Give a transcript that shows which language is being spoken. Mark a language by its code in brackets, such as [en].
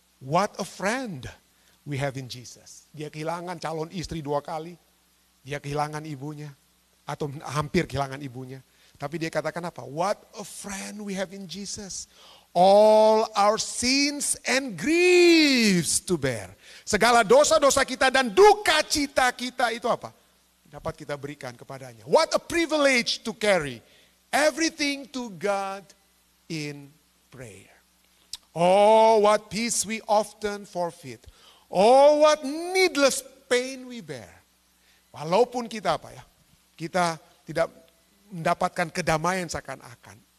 [en] What a friend we have in Jesus. [id] Dia kehilangan calon istri 2 kali. Dia kehilangan ibunya. Atau hampir kehilangan ibunya. Tapi dia katakan apa? [en] What a friend we have in Jesus. All our sins and griefs to bear. [id] Segala dosa-dosa kita dan duka cita kita itu apa? Dapat kita berikan kepadanya. [en] What a privilege to carry everything to God in prayer. Oh, what peace we often forfeit. Oh, what needless pain we bear. [id] Walaupun kita apa ya? Kita tidak mendapatkan kedamaian seakan-akan.